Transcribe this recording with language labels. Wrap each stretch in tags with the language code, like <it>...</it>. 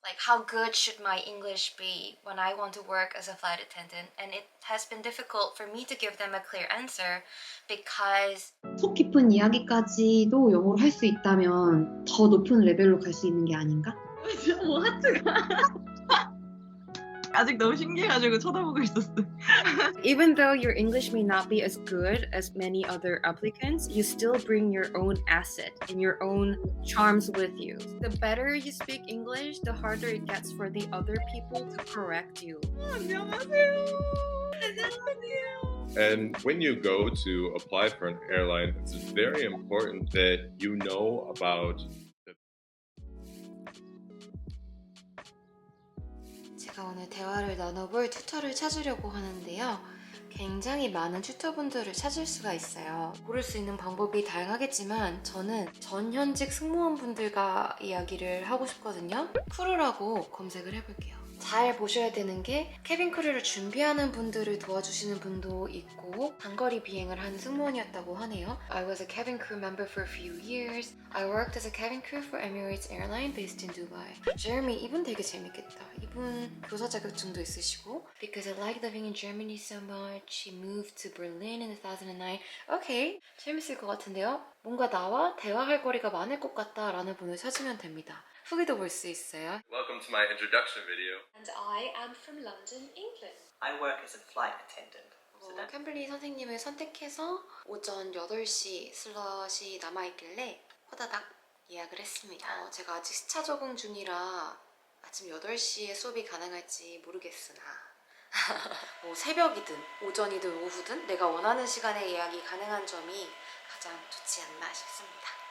<en>Like, how good should my English be when I want to work as a flight attendant? And it has been difficult for me to give them a clear answer because</en> <ko>속 깊은 이야기까지도 영어로 할 수 있다면 더 높은 레벨로 갈 수 있는 게 아닌가? 뭐 하트가 아직 너무 신기해가지고 쳐다보고 있었어.</ko> <en>even though your English may not be as good as many other applicants, you still bring your own asset and your own charms with you. The better you speak English, the harder it gets for the other people to correct you.</en> <ko>안녕하세요. 안녕하세요.</ko> <en>And when you go to apply for an airline, it's very important that you know about</en> <ko>제가 오늘 대화를 나눠볼 튜터를 찾으려고 하는데요. 굉장히 많은 튜터분들을 찾을 수가 있어요. 고를 수 있는 방법이 다양하겠지만 저는 전현직 승무원분들과 이야기를 하고 싶거든요. 크루라고 검색을 해볼게요. 잘 보셔야 되는 게 캐빈 크루를 준비하는 분들을 도와주시는 분도 있고 단거리 비행을 하는 승무원이었다고 하네요.</ko> <en>I was a cabin crew member for a few years. I worked as a cabin crew for Emirates Airline based in Dubai.</en> <ko>Jeremy, 이분 되게 재밌겠다. 이분 교사 자격증도 있으시고</ko> <en>Because I like living in Germany so much, he moved to Berlin in 2009.</en> <ko>오케이, 재밌을 것 같은데요? 뭔가 나와 대화할 거리가 많을 것 같다라는 분을 찾으면 됩니다. 후기도 볼 수 있어요.</ko> <en>Welcome to my introduction video. And I am from London, England. I work as a flight attendant.</en> <ko>캠블리 선생님을 선택해서 오전 8시 슬롯이 남아있길래 호다닥 예약을 했습니다. 제가 아직 시차 적응 중이라 아침 8시에 수업이 가능할지 모르겠으나 뭐 새벽이든 오전이든 오후든 내가 원하는 시간에 예약이 가능한 점이 가장 좋지 않나 싶습니다.</ko>